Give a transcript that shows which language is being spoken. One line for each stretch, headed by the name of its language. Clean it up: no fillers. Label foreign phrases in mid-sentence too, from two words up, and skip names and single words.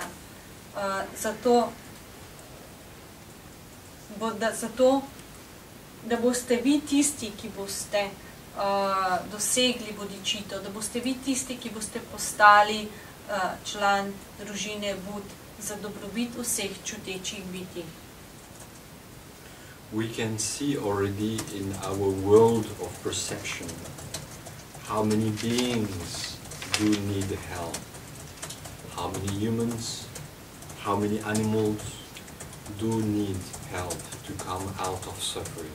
Slovenian: Zato, da boste vi tisti, ki boste dosegli bodičito, da boste vi tisti, ki boste postali član družine Bud za dobrobit vseh čutečih bitij.
English: We can see already in our world of perception how many beings do need help. How many humans, how many animals do need help to come out of suffering.